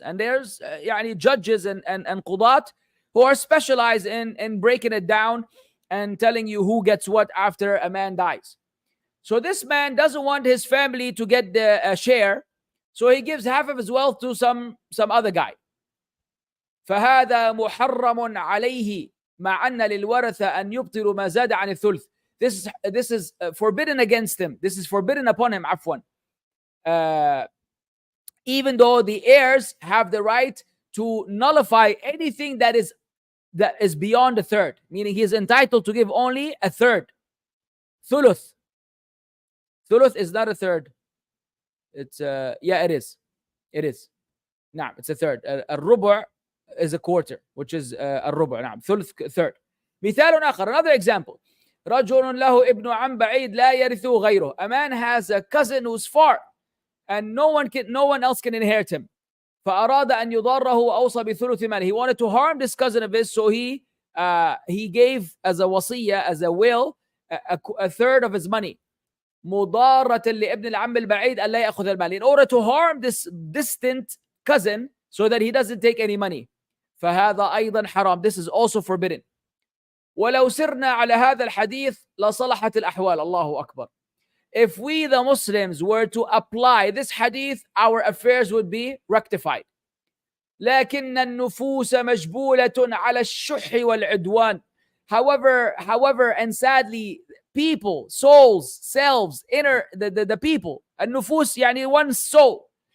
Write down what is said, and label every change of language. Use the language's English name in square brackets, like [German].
[English] And there's judges and qudat who are specialized in breaking it down and telling you who gets what after a man dies. So this man doesn't want his family to get the share, so he gives half of his wealth to some other guy. [Arabic] فهذا محرم عليه مع أن للورثة أن يبطلوا ما زاد عن الثلث. [English] This is forbidden against him. This is forbidden upon him. [Arabic] عفوا. [English] Even though the heirs have the right to nullify anything that is beyond a third, meaning he is entitled to give only a third. Thuluth. Thuluth is not a third. It's it is. It is. نعم, it's a third. الربع is a quarter, which is الربع. [Arabic] نعم, ثلث third. مثال آخر, [English] another example. [Arabic] رجل له ابن عم بعيد لا يرثه غيره. [English] A man has a cousin who's far, and no one else can inherit him. [Arabic] فأراد أن يضاره وأوصى بثلث ماله. [English] He wanted to harm this cousin of his, so he gave as a wasiyah, as a will, a third of his money. [Arabic] مضارة لابن العم البعيد ألا يأخذ المال, [English] in order to harm this distant cousin so that he doesn't take any money. [Arabic] فهذا أيضا حرام. [English] This is also forbidden. [Arabic] ولو سرنا على هذا الحديث لصلحت الأحوال. الله أكبر. [English] If we the Muslims were to apply this hadith, our affairs would be rectified. [Arabic] لكن النفوس مجبولة على الشح والعدوان. [English] However, and sadly, people, souls, selves, the people, النفوس يعني one soul.